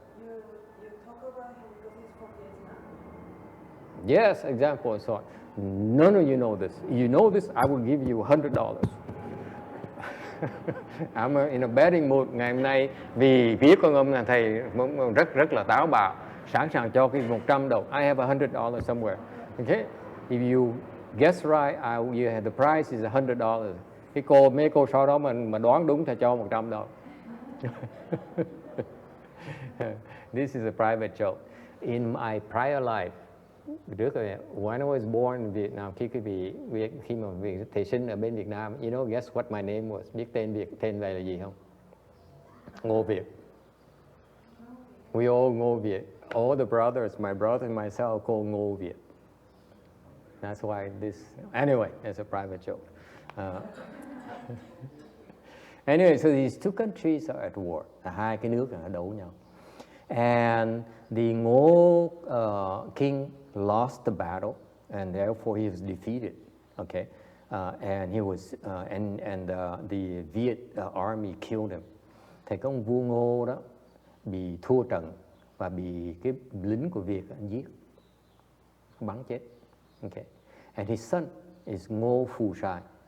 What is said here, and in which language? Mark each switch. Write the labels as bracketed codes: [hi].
[en] You talk about him because he's from Vietnam. Yes, example and so on. None of you know this. You know this, I will give you $100. I'm in a betting mood [vi] ngày hôm nay vì biết con ông là thầy rất là táo bạo, sẵn sàng cho cái $100. [en] I have $100 somewhere. Okay? If you guess right, the price is $100. [vi] Mấy cô sau đó mà đoán đúng thì cho $100. [en] This is a private joke. In my prior life, when I was born in Vietnam, [vi] khi mà thầy sinh ở bên Việt Nam, [en] you know, guess what my name was? [vi] Biết tên về là gì không? Ngô Việt. [en] We all [vi] Ngô Việt. [en] All the brothers, my brother and myself, call Ngô Việt. That's why anyway, it's a private joke. Anyway, so these two countries are at war. [vi] Hai cái nước là đấu nhau. [en] And the Ngô king lost the battle, and therefore he was defeated. Okay, and he was the Viet army killed him. [vi] Thì cái ông vua Ngô đó bị thua trận và bị cái lính của Việt giết, bắn chết. [en] Okay, and his son is Ngô Phù Sai.